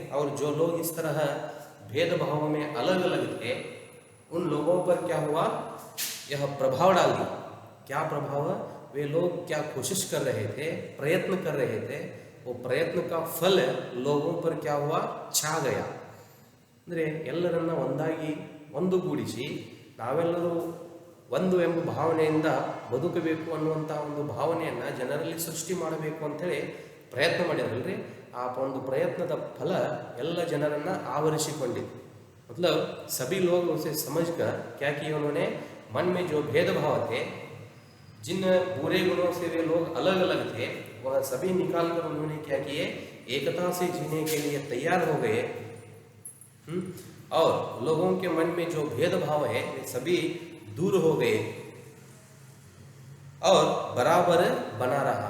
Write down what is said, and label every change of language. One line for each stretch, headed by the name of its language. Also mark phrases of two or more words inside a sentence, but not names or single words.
Hindi: और जो लोग इस तरह भेदभाव में अलग अलग थे, उन लोगों पर क्या हुआ, यह प्रभाव डाल दिया। क्या प्रभाव? वे लोग क्या कोशिश कर रहे थे, प्रयत्न कर रहे थे, वो प्रयत्न का फल लोगों पर क्या हुआ? ಛಾ गया।
Kannada: ಅಂದರೆ ಎಲ್ಲರನ್ನ ಒಂದಾಗಿ ಒಂದುಗೂಡಿಸಿ ನಾವೆಲ್ಲರೂ ಒಂದು ಎಂಬ ಭಾವನೆಯಿಂದ ಬದುಕಬೇಕು ಅನ್ನುವಂಥ ಒಂದು ಭಾವನೆಯನ್ನು ಜನರಲ್ಲಿ ಸೃಷ್ಟಿ ಮಾಡಬೇಕು ಅಂಥೇಳಿ ಪ್ರಯತ್ನ ಮಾಡಿದ್ರಲ್ರಿ। ಆ ಒಂದು ಪ್ರಯತ್ನದ ಫಲ ಎಲ್ಲ ಜನರನ್ನು ಆವರಿಸಿಕೊಂಡಿತ್ತು।
Hindi: मतलब सभी लोग उसे समझकर क्या किया उन्होंने, मन में जो भेदभाव थे, जिन बुरे गुणों से वे लोग अलग अलग थे, वह सभी निकाल कर उन्होंने क्या किए, एकता से जीने के लिए तैयार हो गए। और लोगों के मन में जो भेदभाव है वे सभी दूर हो गए और बराबर बना रहा।